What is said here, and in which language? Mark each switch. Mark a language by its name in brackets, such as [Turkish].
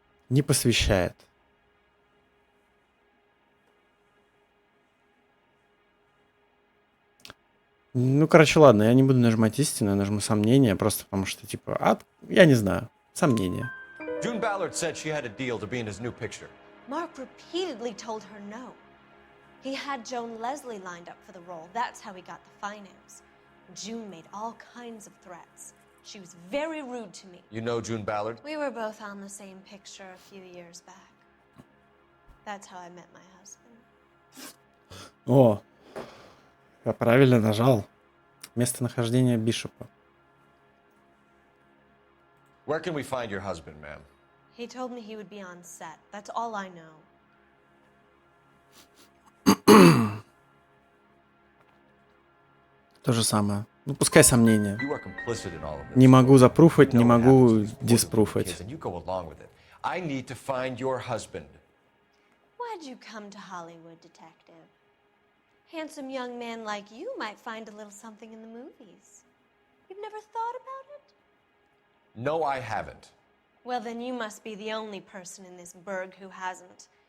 [Russian] Не посвящает. Ну, короче, ладно, я не буду нажимать истину, я нажму сомнение, просто потому что, типа, я не знаю, сомнение. [English] June Ballard said she had a deal to be in his new picture. Mark repeatedly told her no. He had Joan Leslie lined up for the role. That's how he got the finance. June made all kinds of threats. She was very rude to me. You know June Ballard? We were both on the same picture a few years back. That's how I met my husband. [Russian] О, я правильно нажал. Местонахождение Бишопа. [English] Where can we find your husband, ma'am? He told me he would be on set. That's all I know. [Russian] То же самое. Ну, пускай сомнения. [English] You are complicit in all of this. [Russian] Не могу запруфать, не могу диспруфать. [English] And you go along with it. I need to find your husband. Why'd you come to Hollywood, detective? Handsome young man like you might find a little something in the movies. You've never thought about it? No, I haven't. Well, then you must be the only person in this burg who hasn't.